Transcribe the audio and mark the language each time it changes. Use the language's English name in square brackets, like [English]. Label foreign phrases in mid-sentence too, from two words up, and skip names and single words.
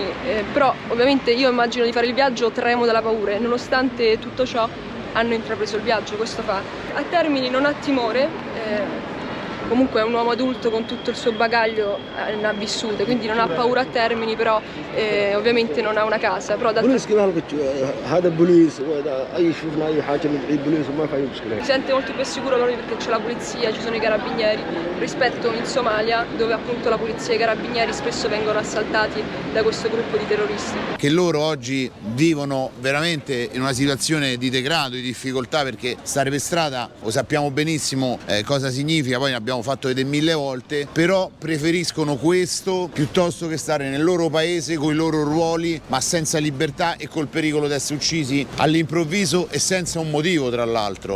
[Italian] Però ovviamente io immagino di fare il viaggio, tremo dalla paura e nonostante tutto ciò hanno intrapreso il viaggio. Questo fa. A Termini non ha timore. Comunque è un uomo adulto con tutto il suo bagaglio, ne ha vissute, quindi non ha paura a Termini, però ovviamente non ha una casa. Però [Arabic] بوليس كذا هذا بوليس وهذا اي شفنا اي حاجه ندعي بوليس وما في مشكله. [Italian] si sente molto più sicuro proprio perché c'è la polizia, ci sono i carabinieri, rispetto in Somalia dove appunto la polizia e i carabinieri spesso vengono assaltati da questo gruppo di terroristi. Che loro oggi vivono veramente in una situazione di degrado, di difficoltà, perché stare per strada lo sappiamo benissimo cosa significa, poi ne abbiamo fatto vedere 1000 volte, però preferiscono questo piuttosto che stare nel loro paese con i loro ruoli ma senza libertà e col pericolo di essere uccisi all'improvviso e senza un motivo, tra l'altro.